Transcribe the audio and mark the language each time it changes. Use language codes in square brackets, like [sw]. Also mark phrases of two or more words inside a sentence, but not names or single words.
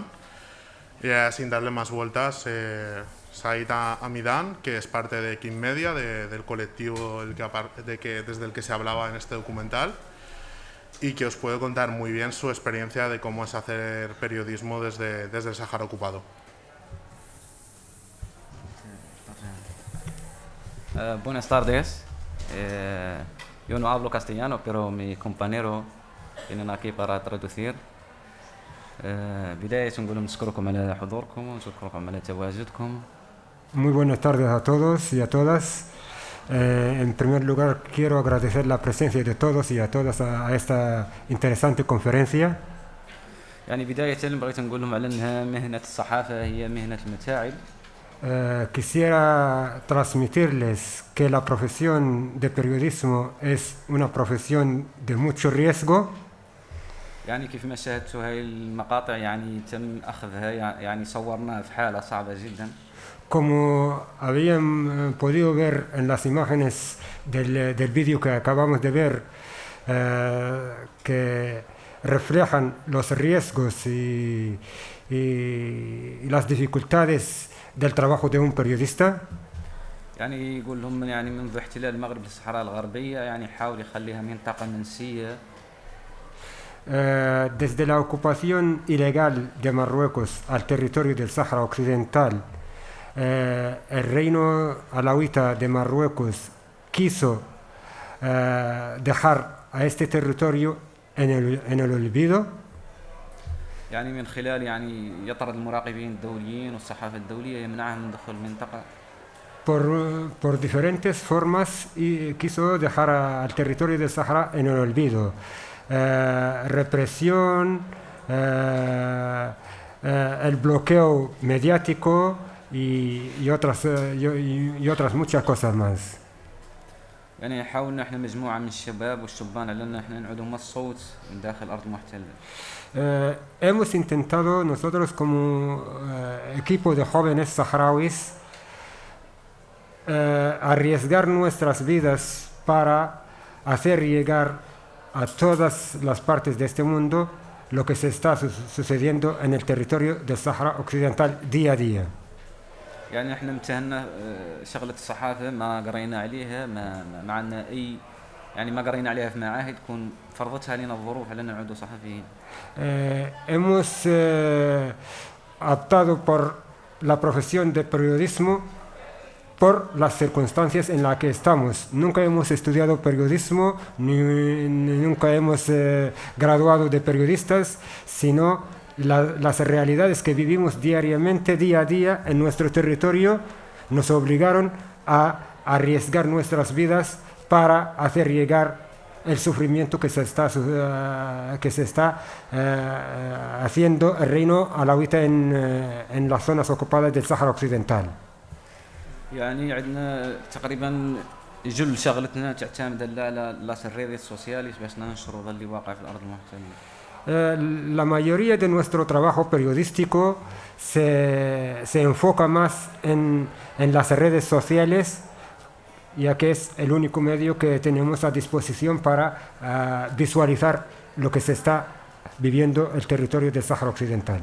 [es] Y sin darle más vueltas, Said Hamidan, que es parte de King Media, del colectivo desde el que se hablaba en este documental, y que os puede contar muy bien su experiencia de cómo es hacer periodismo desde el Sáhara ocupado. Buenas tardes. Yo no hablo castellano, pero mi compañero viene aquí para traducir. [ar] بداية نقول نشكركم على حضوركم ونشكركم على تواجدكم. [es] Muy buenas tardes a todos y a todas. En primer lugar, quiero agradecer la presencia de todos y a todas a esta interesante conferencia. [ar] يعني بداية بغيت نقول لهم على أنها مهنة الصحافة هي مهنة المتاعب. [es] Quisiera transmitirles que la profesión de periodismo es una profesión de mucho riesgo. [ar] يعني كيف ما شاهدتوا هاي المقاطع يعني تم أخذها يعني صورناها في حالة صعبة جدا. [es] Como habían podido ver en las imágenes del vídeo que acabamos de ver, que reflejan los riesgos y las dificultades del trabajo de un periodista. [ar] يعني يقول لهم يعني منذ احتلال المغرب للصحراء الغربية يعني حاول يخليها منطقة منسية. [es] Desde la ocupación ilegal de Marruecos al territorio del Sáhara Occidental, el reino alawita de Marruecos quiso dejar a este territorio en el olvido. [ar] يعني من خلال يعني يطرد المراقبين الدوليين والصحافة الدولية يمنعهم من دخول المنطقة. [es] Por diferentes formas y quiso dejar al territorio del Sáhara en el olvido. Represión, el bloqueo mediático y otras muchas cosas más. [ar] يعني حاولنا احنا مجموعة من الشباب والشبان على ان احنا نعود هم الصوت من داخل أرض محتلة. [es] Hemos intentado nosotros como equipo de jóvenes saharauis arriesgar nuestras vidas para hacer llegar a todas las partes de este mundo lo que se está sucediendo en el territorio del Sáhara Occidental día a día. [ar] يعني احنا امتهنا شغلة الصحافة ما قرينا عليها ما عندنا أي يعني ما قرينا عليها في معاهد تكون فرضتها لنا الظروف على أن نعود صحفيين. [es] Hemos optado por la profesión de periodismo por las circunstancias en las que estamos. Nunca hemos estudiado periodismo, nunca hemos graduado de periodistas, sino las realidades que vivimos diariamente, día a día, en nuestro territorio, nos obligaron a arriesgar nuestras vidas para hacer llegar el sufrimiento que se está haciendo el reino alawita en las zonas ocupadas del Sáhara Occidental. [ar] يعني عندنا تقريبا جل شغلتنا تعتمد على [es] las redes sociales [ar] باش ننشروا اللي واقع في الارض المحتله. [es] La mayoría de nuestro trabajo periodístico se enfoca más en las redes sociales, ya que es el único medio que tenemos a disposición para visualizar lo que se está viviendo el territorio del Sáhara Occidental.